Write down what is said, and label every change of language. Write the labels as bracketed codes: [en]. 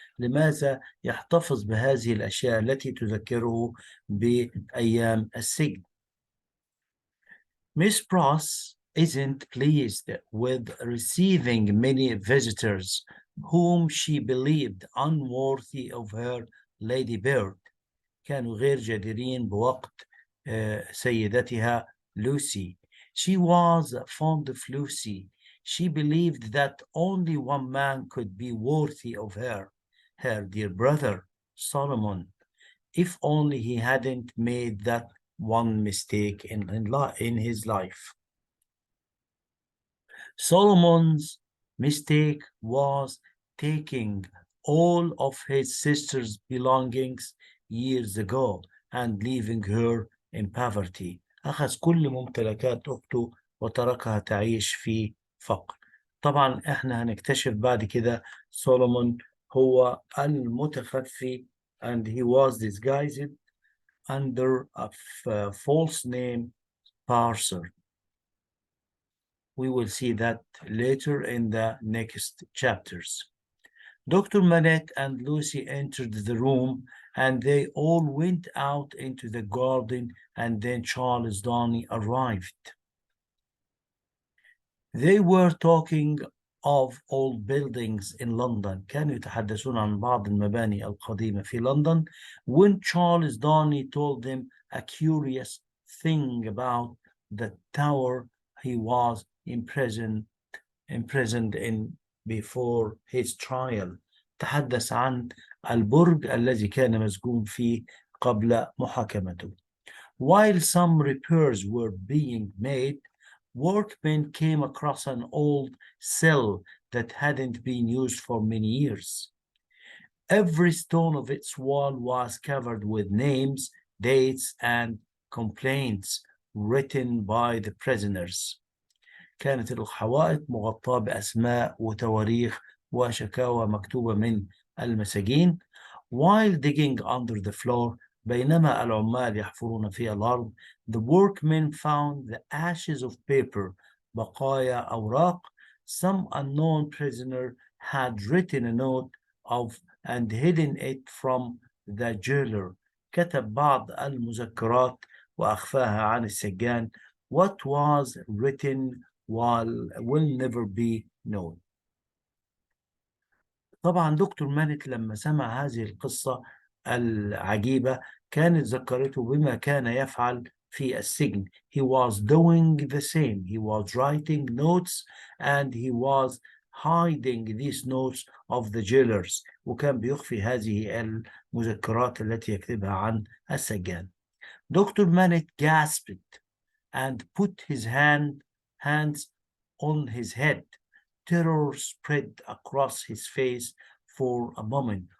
[ar] لماذا يحتفظ بهذه الأشياء التي تذكره بأيام السجن؟ [en] Miss Pross isn't pleased with receiving many visitors whom she believed unworthy of her Lady Bird. [ar] كانوا غير جديرين بوقت سيدتها Lucy. [en] She was fond of Lucy. She believed that only one man could be worthy of her dear brother, Solomon, if only he hadn't made that one mistake in his life. Solomon's mistake was taking all of his sister's belongings years ago and leaving her in poverty. [ar] أخذ كل ممتلكات أخته وتركها تعيش في فقر. طبعا احنا هنكتشف بعد كده سولومون هو المتخفي [en] and he was disguised under a false name, Parser. We will see that later in the next chapters. Dr. Manette and Lucy entered the room and they all went out into the garden, and then Charles Darnley arrived. They were talking of old buildings in London. [ar] كانوا يتحدثون عن بعض المباني القديمة في لندن [en] when Charles Darnley told them a curious thing about the tower he was imprisoned in before his trial. [ar] تحدث عن البرج الذي كان مسجون فيه قبل محاكمته. [en] While some repairs were being made, workmen came across an old cell that hadn't been used for many years. Every stone of its wall was covered with names, dates, and complaints written by the prisoners. [ar] كانت الحوائط مغطاة بأسماء وتواريخ وشكاوى مكتوبة من المساجين. [en] While digging under the floor, [ar] بينما العمال يحفرون في الأرض, [en] the workmen found the ashes of paper, [ar] بقايا أوراق. [en] Some unknown prisoner had written a note of and hidden it from the jailer. [ar] كتب بعض المذكرات وأخفاها عن السجان. [en] What was written will never be known. [ar] طبعا دكتور مانت لما سمع هذه القصة العجيبة كانت ذكرته بما كان يفعل في السجن. [en] He was doing the same. He was writing notes and he was hiding these notes of the jailers. [ar] وكان بيخفي هذه المذكرات التي يكتبها عن السجان. [en] Dr. Manette gasped and put his hands on his head. Terror spread across his face for a moment.